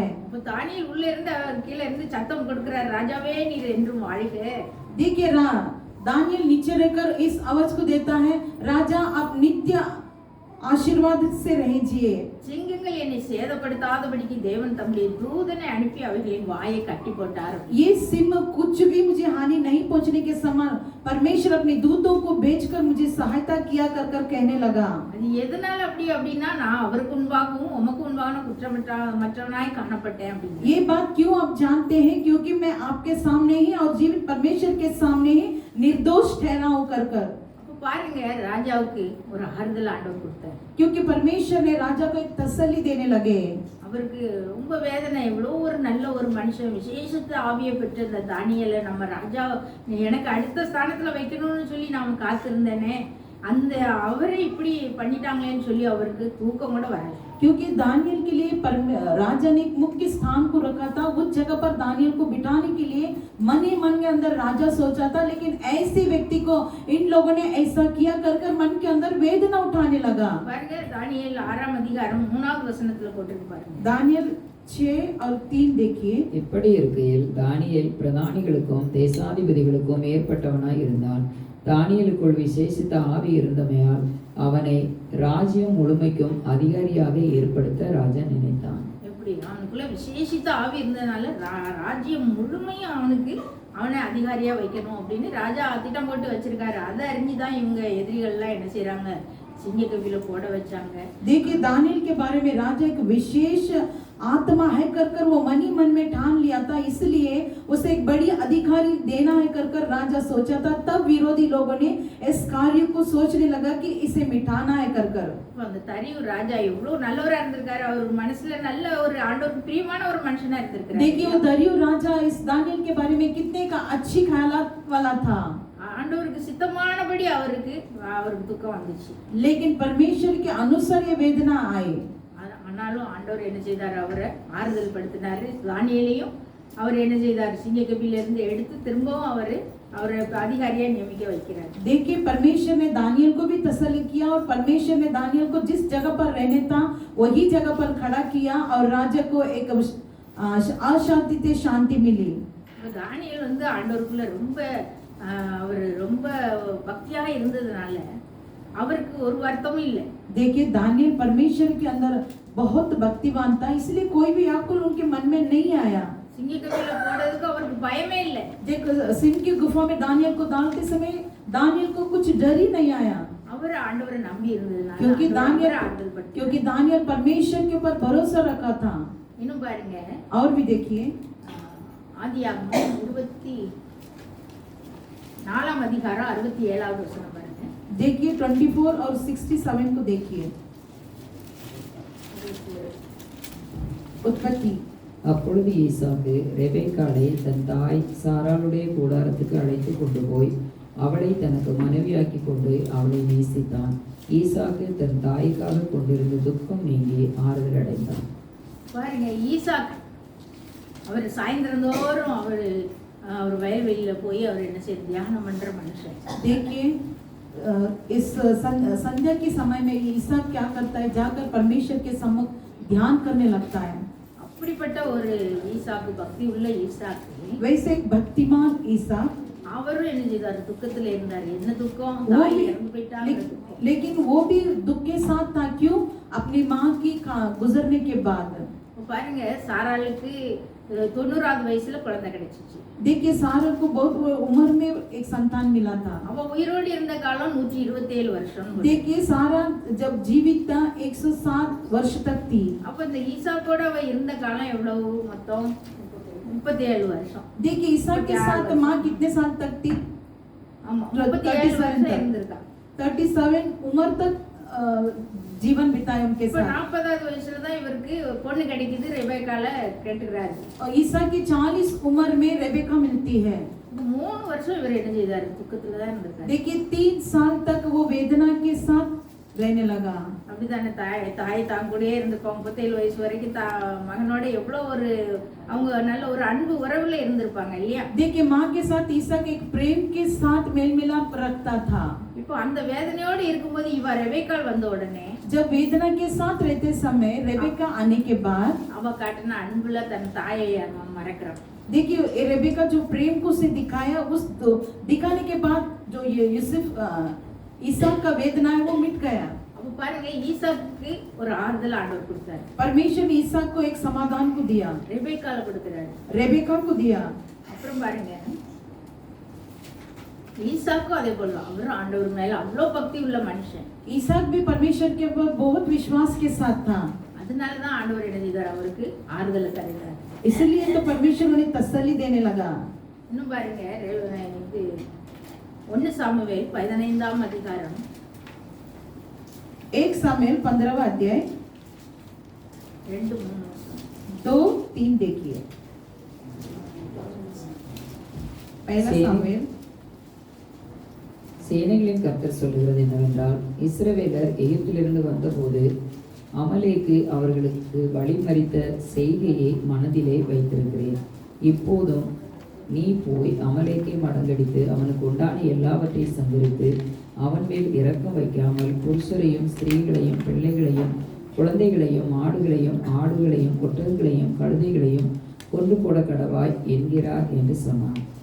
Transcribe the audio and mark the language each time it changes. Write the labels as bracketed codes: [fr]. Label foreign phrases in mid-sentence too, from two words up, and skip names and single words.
[ta] அப்ப தானியேல் உள்ள இருந்து அவர் கீழே இருந்து சத்தம் கொடுக்கிறார், ராஜாவே நீர் என்றும் வாழ்க. [hi] देखिए दानियल नीचे रहकर इस आवाज को देता है, राजा आप नित्य आशीर्वाद से रहिए। [ta] சிங்கங்கள் என்னை சேதப்படுத்தாதபடிக்கு தேவன் தம்முடைய தூதனை அனுப்பி அவைகளின் வாயை கட்டி போட்டார். [hi] ये सिम कुछ भी मुझे हानि नहीं पहुंचने के समान परमेश्वर अपने दूतों को भेजकर मुझे सहायता किया कर कहने लगा। [ta] அது எதனால அப்படின்னா, நான் அவருக்கு முன்பாகவும் உமக்கு முன்பாகவும் குற்றமற்றவனாய் காணப்பட்டேன் அப்படின்னு. [hi] ये बात क्यों आप जानते हैं? क्योंकि मैं आपके सामने ही और जीवित परमेश्वर के सामने ही निर्दोष ठहरा हूं कर। [ta] அப்ப பாருங்க, ராஜாவுக்கு ஒரு ஆறுதல் ஆண்டவர் கொடுத்தார். [hi] क्योंकि परमेश्वर ने राजा को एक तसल्ली देने लगे। [ta] அவருக்கு ரொம்ப வேதனை, எவ்வளோ ஒரு நல்ல ஒரு மனுஷன், விசேஷத்தை ஆவியை பெற்ற இந்த தானியேலை நம்ம ராஜா எனக்கு அடுத்த ஸ்தானத்துல வைக்கணும்னு சொல்லி நான் காத்திருந்தேனே, அந்த அவரை இப்படி பண்ணிட்டாங்களேன்னு சொல்லி அவருக்கு தூக்கம் கூட வரல. [hi] क्योंकि दानियल के लिए राजा ने एक मुख्य स्थान को रखा था, उस जगह पर दानियल को बिठाने के लिए मन ही मन के अंदर राजा सोचा था, लेकिन ऐसे व्यक्ति को इन लोगों ने ऐसा किया कर मन के अंदर वेदना उठाने लगा। [ta] பாருங்க, தானியேல் 6ஆம் அதிகாரம் 3வது வசனத்துல போட்டிருக்கு பாருங்க. [hi] दानियल 6 और 3 देखिए। [ta] இப்படி இருக்கையில் தானியேல் பிரதானிகளுக்கும் தேசாதிபதிகளுக்கும் ஏற்பட்டவனாய் இருந்தான். தானியேலுக்குள் விசேஷித்த ஆவி இருந்தமையால் அவனை ராஜ்யம் முழுமைக்கும் அதிகாரியாக ஏற்படுத்த ராஜா நினைத்தான். எப்படி அவனுக்குள்ள விசேஷித்த ஆவி இருந்ததுனால ராஜ்யம் முழுமையும் அவனை அதிகாரியா வைக்கணும் அப்படின்னு ராஜா திட்டம் போட்டு வச்சிருக்காரு. அதை அறிஞ்சுதான் இவங்க எதிரிகள்லாம் என்ன செய்யறாங்க, சிங்கக்கவில போட வச்சாங்க. [hi] देखिए दानियल के बारे में राजा एक विशेष आत्मा है कर वो मन ही मन में ठान लिया था, इसलिए उसे एक बड़ी अधिकारी देना है कर राजा सोचा था। तब विरोधी लोगों ने इस कार्य को सोचने लगा कि इसे मिटाना है कर। [ta] அந்த தரியு ராஜா எவ்வளவு நல்லவரா இருந்திருக்காரு, அவர் மனசுல நல்ல ஒரு ஆண்டவருக்கு பிரியமான ஒரு மனுஷனா இருந்திருக்காரு. [hi] देखिए वो दरियो राजा इस दानियल के बारे में कितने का अच्छी ख्यालात वाला था, [ta] ஆண்டவருக்கு சித்தமானபடி அவருக்கு துக்கம் வந்துச்சு. [hi] लेकिन परमेश्वर के अनुसार ये वेदना आई। [ta] ஆனாலும் ஆண்டவர் என்ன செய்தார், அவரை ஆறுதல் படுத்தினாரு. தானியேலையும் அவர் என்ன செய்தார், சிங்கக்கபிலிருந்து எடுத்து திரும்பவும் அவரை அதிகாரியா நியமிக்க வைக்கிறார். [hi] देखिए परमेश्वर ने दानियल को भी तसल्ली किया और परमेश्वर ने दानियल को जिस जगह पर रहने था वही जगह पर खड़ा किया और राजा को एक अशांति से शांति मिली. [ta] தானியேல் வந்து ஆண்டவருக்குள்ள அவர் ரொம்ப பக்தியாக இருந்ததுனால அவருக்கு ஒரு வருத்தமும் இல்லை. [hi] देखिए दानियल परमेश्वर के अंदर बहुत भक्तिवान था, इसलिए कोई भी आकुल उनके मन में नहीं आया. [ta] சிங்கக்கபில போடுறதுக்கு அவருக்கு பயமே இல்லை. [hi] देखो सिंह की गुफा में दानियल को डालते समय दानियल को कुछ डर ही नहीं आया, [ta] அவர் ஆண்டவரை நம்பி இருந்ததுனால [hi] क्योंकि दानियल परमेश्वर के ऊपर भरोसा रखा था. [ta] இன்னும் பாருங்க, [hi] और भी देखिए [ta] ஆதியாகமம் 24 அதிகாரம் 67வது வசனம் பாருங்க. [hi] देखिए 24 और 67 को देखिए. उत्पत्ति. [ta] அப்பொழுது ஈசாக்கு ரெபெக்காளை தன் தாய் சாராளுடைய கூடாரத்துக்கு அழைத்து கொண்டு போய் அவளை தனக்கு மனைவியாக்கி கொண்டு அவளை நேசித்தான். ஈசாக்கு தன் தாய்க்காக கொண்டிருந்த துக்கம் நீங்கி ஆறுதல் அடைந்தான். பாருங்க, ஈசாக் அவர் சாயந்தரந்தோறும் அவர் வயல்வெளியில போய் அவர் என்ன செய்ய தியானம் பண்ற மனுஷன். [hi] देखिए इस संध्या के समय में ईसा क्या करता है, जाकर परमेश्वर के सम्मुख ध्यान करने लगता है. [ta] அப்படிப்பட்ட ஒரு ஈசாக்கு, பக்தி உள்ள ஈசாக்கு, [hi] वैसे एक भक्तिमान ईसा, [ta] அவரும் என்ன செய்தார், துக்கத்துல இருந்தார். என்ன துக்கம், தாய் இறந்து போயிட்டாங்க. [hi] लेकिन वो भी दुख के साथ था. क्यों? अपनी माँ की गुजरने के बाद. [ta] பாருங்க, சாராளுக்கு 90வது வயசுல குழந்தை கிடைச்சிச்சு. [hi] देखिए सारा को बहुत उम्र में एक संतान मिला था. [ta] அவ உயிரோடு இருந்த காலம் 127 வருஷம். [hi] देखिए सारा जब जीवित था 107 वर्ष तक थी. [ta] அப்ப இந்த ஈசாக்கோட அவ இருந்த காலம் எவ்வளவு? மொத்தம் 37 வருஷம். [hi] देखिए ईसा के साथ माँ कितने साल तक थी? [ta] ஆமா, 37 வருஷம் இருந்திருக்கா. [hi] 37 उम्र तक जीवन बिताए उनके [ta] இப்ப [hi] साथ. [ta] 40வது வயசுல தான் இவருக்கு பொண்ணு கிடைக்குது. ரெபெக்கால கேட்டுக்கிறாரு. [hi] और ईसा की 40 उम्र में रेबेका मिलती है. [ta] 3 வருஷம் இவர் என்ன செய்தாரு, துக்கத்துல தான் இருந்திருக்காரு. [hi] देखिए 3 साल तक वो वेदना के साथ रहने लगा. [ta] அப்படிதானே, தாய் தான் கூடயே இருந்திருப்பாங்க 37 வயசு வரைக்கும். மகனோட எவ்வளவு ஒரு அவங்க நல்ல ஒரு அன்பு உறவுல இருந்திருப்பாங்க இல்லையா? [hi] देखिए माँ के साथ ईसा के एक प्रेम के साथ मेल मिलाप रखता था. [ta] இப்போ அந்த வேதனையோடு இருக்கும்போது இவ ரெபெக்காள் வந்த உடனே, [hi] जब वेदना के साथ रहते समय रेबेका आने के बाद, [ta] அவ காட்டின அன்புல தன் தாயை அவன் மறக்கிறான். [hi] देखिए रेबेका जो प्रेम को से दिखाया, उस दिखाने के बाद जो ये यूसुफ ईसा का वेदना है वो मिट गया. [ta] அப்ப பாருங்க, ஈசாக்கு ஒரு ஆறுதல் ஆண்டவர் கொடுத்தாரு. [hi] परमेश्वर ने ईसा को एक समाधान को दिया, [ta] ரெபெக்கால கொடுக்கிறாரு. [hi] रेबेका को दिया. [ta] அப்புறம் பாருங்க, ஈசாக்கும் அதே போல அவர் ஆண்டவர் மேல அவ்வளோ பக்தி உள்ள மனுஷன். [hi] ईसाक भी परमेश्वर के ऊपर बहुत विश्वास के साथ था. [ta] அதனாலதான் ஆண்டவர் என்ன செய்தார், அவருக்கு ஆறுதலை தருகிறார். [hi] इसलिए तो परमेश्वर उन्हें तसल्ली देने लगा. [ta] இன்னும் பாருங்க, இது 1 சாமுவேல் 15ஆம் அதிகாரம் [hi] 1 सामुएल 15वां अध्याय 2-3 2-3 देखिए. पहला सामुएल. [ta] சேனைகளின் கர்த்தர் சொல்லுகிறது என்னவென்றால், இஸ்ரவேலர் எகிப்திலிருந்து வந்தபோது அமலேக்கு அவர்களுக்கு வழிமறித்த செய்கையை மனதிலே வைத்திருக்கிறேன். இப்போதும் நீ போய் அமலேக்கை மடங்கடித்து அவனுக்கு உண்டான எல்லாவற்றையும் சந்தரித்து அவன் மேல் இரக்கம் வைக்காமல் புருஷரையும் ஸ்திரீகளையும் பிள்ளைகளையும் குழந்தைகளையும் மாடுகளையும் ஆடுகளையும் ஒட்டகங்களையும் கழுதைகளையும் கொண்டு போட கடவாய் என்கிறார் என்று சொன்னான்.